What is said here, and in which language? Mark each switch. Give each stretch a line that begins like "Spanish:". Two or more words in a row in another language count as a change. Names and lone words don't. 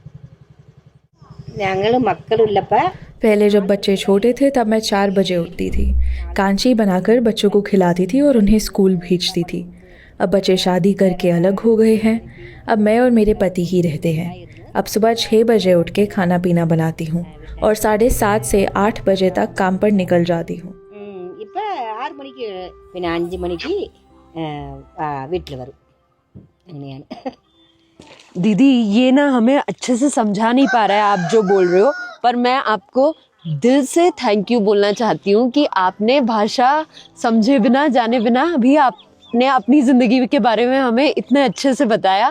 Hindi: पहले जब बच्चे छोटे थे तब मैं 4 बजे उठती थी, कांची बनाकर बच्चों को खिलाती थी और उन्हें स्कूल भेजती थी। अब बच्चे शादी करके अलग हो गए हैं, अब मैं और मेरे पति ही रहते हैं। अब सुबह 6 बजे उठ के खाना पीना बनाती हूँ और 7:30 से 8 बजे तक काम पर निकल जाती हूँ।
Tamil: இப்போ 6 மணிக்கு பின்ன 5 மணிக்கு வீட்டில் வரும் അങ്ങനെയാണ്।
Hindi: दीदी, ये ना हमें अच्छे से समझा नहीं पा रहा है आप जो बोल रहे हो, पर मैं आपको दिल से
English: thank you
Hindi: बोलना चाहती हूँ कि आपने भाषा समझे बिना जाने बिना भी आपने अपनी ज़िंदगी के बारे में हमें इतने अच्छे से बताया।